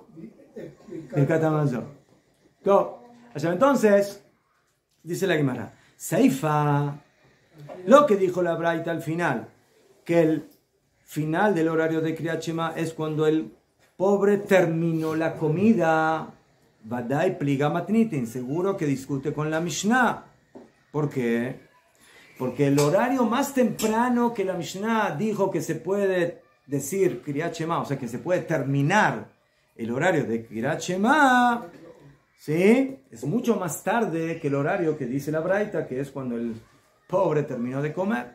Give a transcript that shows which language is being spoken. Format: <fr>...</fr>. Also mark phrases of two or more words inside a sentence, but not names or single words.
<es>Birkat Hamazon. Todo. Entonces, dice la Gemara, Seifa, lo que dijo la Braita al final, que el final del horario de Kriyat Shema es cuando el pobre terminó la comida,</es> <arc>ודאי פליגא מתניתין,</arc> <es>seguro que discute con la Mishnah. ¿Por qué? Porque el horario más temprano que la Mishnah dijo que se puede decir Kriyat Shema, o sea que se puede terminar el horario de Kriyat Shema, ¿sí? Es mucho más tarde que el horario que dice la Braita, que es cuando el pobre terminó de comer.</es>